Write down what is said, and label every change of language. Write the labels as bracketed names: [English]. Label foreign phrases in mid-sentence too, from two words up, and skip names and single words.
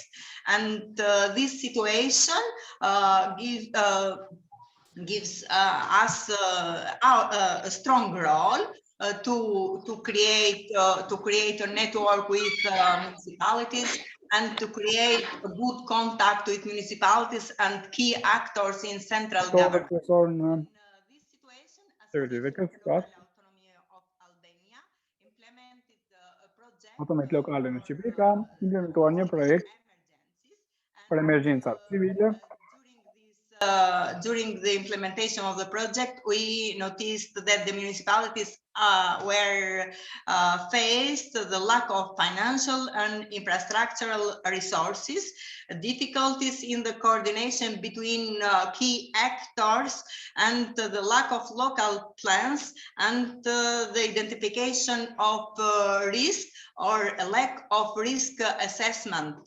[English] And this situation gives us a strong role to create a network with municipalities, and to create a good contact with municipalities and key actors in central government. This situation, Association of Local Autonomy of Albania implemented a project [Albanian] Automat Local në Shqipëri ka implementuar një projekt për emergjencat civile. [English] During the implementation of the project, we noticed that the municipalities were faced the lack of financial and infrastructural resources, difficulties in the coordination between key actors, and the lack of local plans, and the identification of risk or a lack of risk assessment.